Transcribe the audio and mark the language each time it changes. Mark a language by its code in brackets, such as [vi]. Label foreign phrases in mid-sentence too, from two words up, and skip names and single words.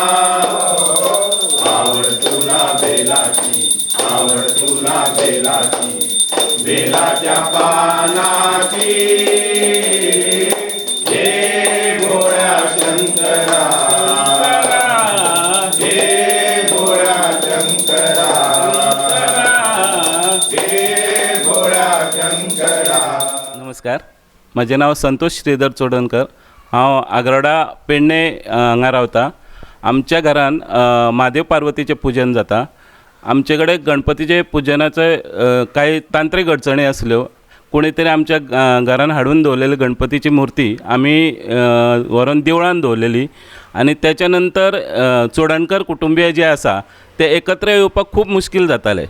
[mr] आवड तुला बेलाची, आवड तुला बेलाची, बेलाच्या पानाची, हे भोळ्या शंकरा, हे भोळ्या शंकरा, हे भोळ्या शंकरा. नमस्कार, माझे नाव संतोष श्रीधर चोडणकर. [kok] हांव आगरवाडा पेडणे हांगा रावता. आमच्या घरान महादेव पार्वतीचें पूजन जाता. आमचे कडेन गणपतीचे पुजनाचे काही तांत्रीक अडचणी आसल्यो. कोणी तरी आमच्या घरान हाडून दवरलेली गणपतीची मुर्ती आमी व्हरून देवळान दवरलेली आणि त्याच्या नंतर चोडणकर कुटुंबीय जे आसा ते एकत्र येवपाक खूब मुश्कील जाताले.